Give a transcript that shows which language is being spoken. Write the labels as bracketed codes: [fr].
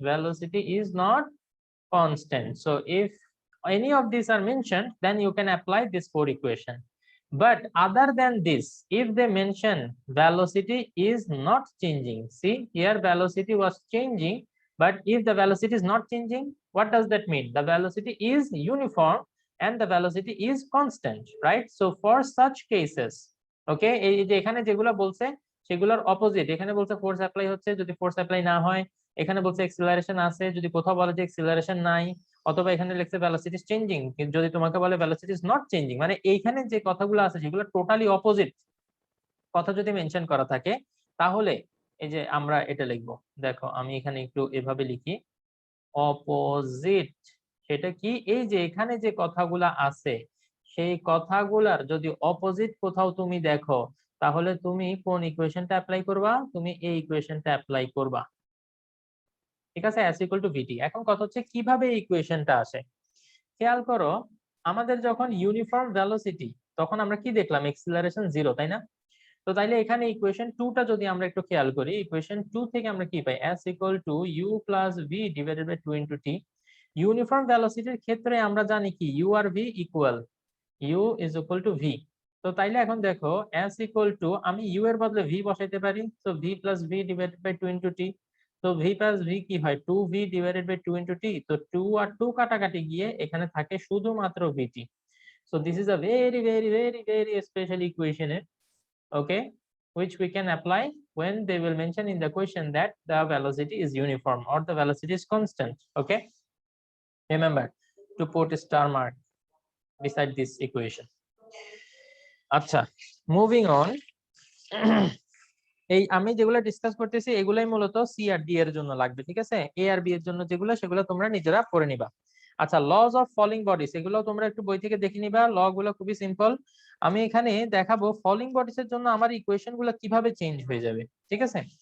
[en] Velocity is not constant. So if any of these are mentioned, then you can apply this 4 equation. But other than this, if they mention velocity is not changing, see here velocity was changing, but if the velocity is not changing, what does that mean? The velocity is uniform and the velocity is constant, right? So for such cases, okay, [bn] এই যে এখানে যেগুলো বলছে সেগুলোর opposite, এখানে বলছে force apply হচ্ছে, যদি ফোর্স অ্যাপ্লাই না হয়, এখানে বলছে অ্যাক্সিলারেশন আছে, যদি কোথাও বলে যে অ্যাক্সিলারেশন নাই, অথবা এখানে লিখছে [en] velocity is changing, [bn] যদি তোমাকে বলে [en] velocity is not changing, [bn] মানে এইখানে যে কথাগুলো আছে সেগুলো টোটালি অপোজিট কথা যদি মেনশন করা থাকে, তাহলে এই যে আমরা এটা লিখবো, দেখো আমি এখানে একটু এভাবে লিখি, অপোজিট। সেটা কি? এই যে এখানে যে কথাগুলা আছে সেই কথাগুলার যদি অপোজিট কোথাও তুমি দেখো, তাহলে তুমি কোন ইকুয়েশনটা অ্যাপ্লাই করবা? তুমি এই ইকুয়েশনটা অ্যাপ্লাই করবা। ঠিক আছে, [en] s equal to vt। [bn] এখন কথা হচ্ছে কিভাবে এই ইকুয়েশনটা আসে। খেয়াল করো, আমাদের যখন ইউনিফর্ম ভেলোসিটি, তখন আমরা কি দেখলাম? অ্যাক্সিলারেশন 0, তাই না? তো তাইলে এখানে ইকুয়েশন 2টা যদি আমরা একটু খেয়াল করি, ইকুয়েশন 2 থেকে আমরা কি পাই? [en] s equal to u plus v divided by 2 into t। [bn] Uniform ভেলোসিটির ক্ষেত্রে আমরা জানি কি u আর v equal, [en] u is equal to v। [bn] তো তাইলে এখন দেখো s equal to, আমি u এর বদলে v বসাইতে পারি, তো [en] v plus v divided by 2 into t। [bn] তো v plus v কি হয়? [en] 2v divided by 2 into t। [bn] তো 2 আর 2 কাটাকাটি গিয়ে এখানে থাকে শুধুমাত্র vt। [en] So this is a very special equation, okay, which we can apply when they will mention in the question that the velocity is uniform or the velocity is constant. Okay, remember to put a star mark beside this equation. Acha, moving on. [bn] এই আমি যেগুলো discuss করতেছি এগুলাই মূলত C আর D এর জন্য লাগবে, ঠিক আছে? এ আর বি এর জন্য যেগুলো সেগুলো তোমরা নিজেরা পড়ে নিবা। আচ্ছা, লজ অফ ফলিং বডিজ এগুলো তোমরা একটু বই থেকে দেখে নিবা। ল গুলো খুবই সিম্পল। আমি এখানে দেখাবো ফলিং বডিজ এর জন্য আমার ইকুয়েশন গুলো কিভাবে চেঞ্জ হয়ে যাবে, ঠিক আছে?